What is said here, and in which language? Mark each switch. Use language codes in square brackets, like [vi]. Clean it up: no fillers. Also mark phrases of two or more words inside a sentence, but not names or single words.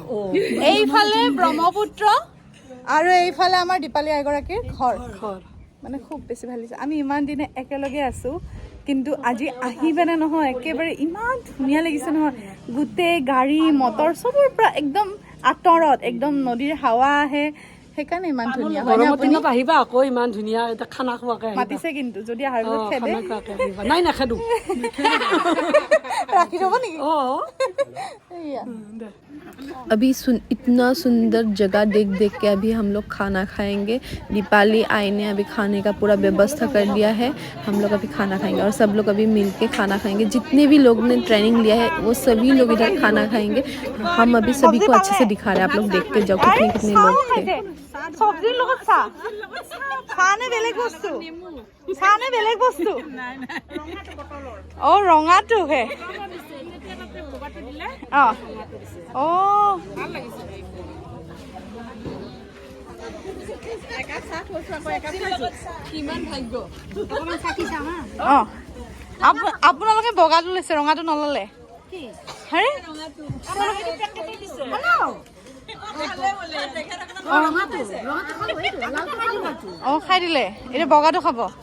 [as] এইফালে ব্ৰহ্মপুত্ৰ আৰু এইফালে আমাৰ দীপালী আইগৰাকীৰ ঘৰ মানে খুব বেছি ভাল লাগিছে আমি ইমান দিনে একেলগে আছোঁ কিন্তু আজি আহি পেনে নহয় একেবাৰে ইমান ধুনীয়া লাগিছে নহয় গোটেই গাড়ী মটৰ চবৰ পৰা একদম আঁতৰত একদম নদীৰ হাৱা আহে সেইকাৰণে ইমান ধুনীয়া হয় দিনত আহিবা আকৌ ইমান ধুনীয়া এটা খানা খোৱাকৈ মাতিছে কিন্তু যদি আহাৰ পিছত খেদে নাই নাখেদো ৰাখি থ'ব নেকি [hi] अभी इतना सुंदर जगह देख देख के अभी हम लोग खाना खाएंगे दीपाली आई ने अभी खाने का पूरा व्यवस्था कर दिया है हम लोग अभी खाना खाएंगे और सब लोग अभी मिल के खाना खाएंगे जितने भी लोग ने ट्रेनिंग लिया है वो सभी लोग इधर खाना खाएंगे हम अभी सभी को अच्छे से दिखा रहे हैं आप लोग देखते जाओ कितने कितने लोग थे [as] চব্জিৰ লগত চাহ নে বেলেগ বস্তু চাহ নে বেলেগ বস্তু অ' ৰঙাটোহে অঁ অঁ আপোনালোকে বগাটো লৈছে ৰঙাটো নললে অঁ খাই দিলে, এতিয়া বগাটো খাব।